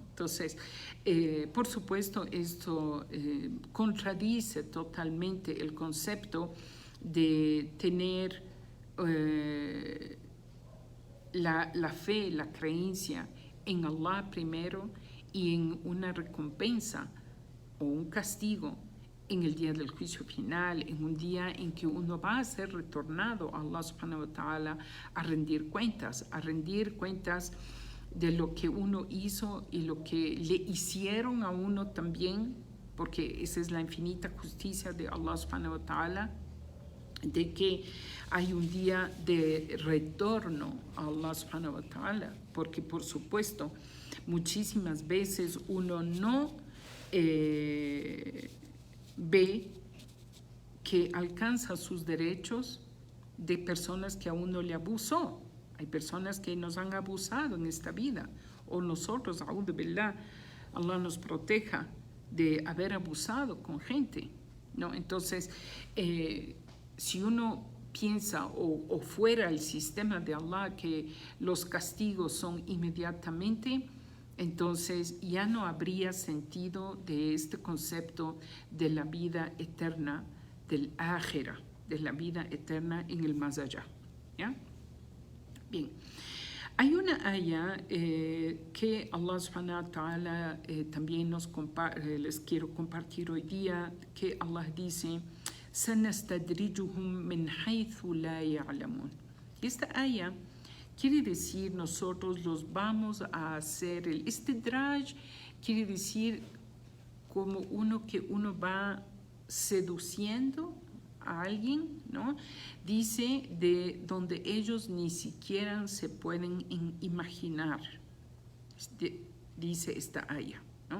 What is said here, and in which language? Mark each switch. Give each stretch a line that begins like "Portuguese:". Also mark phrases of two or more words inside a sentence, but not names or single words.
Spanish: Entonces, por supuesto, esto contradice totalmente el concepto de tener la fe, la creencia en Allah primero y en una recompensa o un castigo en el día del juicio final, en un día en que uno va a ser retornado a Allah
Arabic: سبحانه وتعالى
Spanish: a rendir cuentas de lo que uno hizo y lo que le hicieron a uno también, porque esa es la infinita justicia de Allah
Arabic: سبحانه وتعالى,
Spanish: de que hay un día de retorno a Allah
Arabic: سبحانه وتعالى,
Spanish: porque por supuesto muchísimas veces uno no ve que alcanza sus derechos de personas que a uno le abusó. Hay personas que nos han abusado en esta vida, o nosotros,
Arabic: أعوذ بالله,
Spanish: Allah nos proteja de haber abusado con gente, ¿no? Entonces, si uno piensa o fuera el sistema de Allah que los castigos son inmediatamente, entonces ya no habría sentido de este concepto de la vida eterna, del ájera, de la vida eterna en el más allá, ¿ya? Bien, hay una aya que Allah
Arabic: سبحانه وتعالى
Spanish: también les quiero compartir hoy día, que Allah dice,
Arabic: سَنَسْتَدْرِجُهُمْ مِنْ حَيْثُ لَا يَعْلَمُونَ.
Spanish: Esta aya quiere decir nosotros los vamos a hacer, el istidraj quiere decir como que uno va seduciendo a alguien, ¿no? Dice de donde ellos ni siquiera se pueden imaginar, dice esta aya, ¿no?